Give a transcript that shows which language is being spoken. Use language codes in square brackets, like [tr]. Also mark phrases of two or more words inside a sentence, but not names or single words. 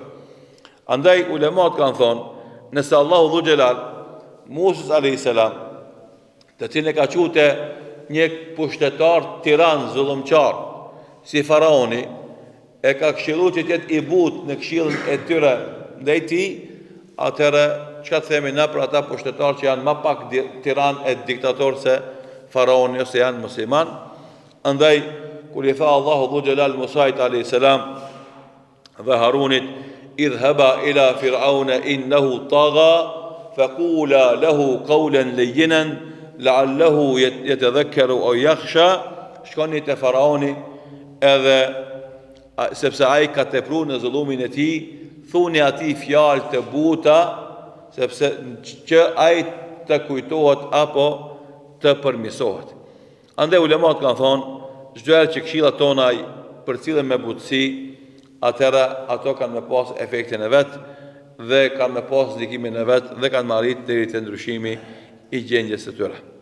[sq] Andaj ulemat kanë thonë, nëse Allahu [ar] ذو الجلال [sq] Musa [ar] عليه السلام, [sq] të cilin e ka quajtë një pushtetar tiran, zullumqar, si faraoni, e ka këshilluar që të jetë I butë në këshillën e tyre ndaj tij, atëherë çka themi na për ata pushtetarë që janë më pak tiran e diktator se faraoni ose janë musliman. Andaj kur I tha Allahu [ar] ذو الجلال Musait عليه السلام dhe Harunit, اذهبا إلى فرعون إنه طغى فقولا له قولا لينا لعله يتذكر أو يخشى, [sq] shkoni te faraoni edhe sepse ai ka tepruar në zullumin e tij, thuni atij fjalë të buta sepse që ai të kujtohet apo të përmirësohet. Andaj ulemat kanë thonë, çdo herë që këshillat tona përcillen me butësi, atëra ato kanë me pas efektin e vet dhe kanë me pas ndikimin e vet dhe kanë marrit deri te ndryshimi I gjendjes së tyre.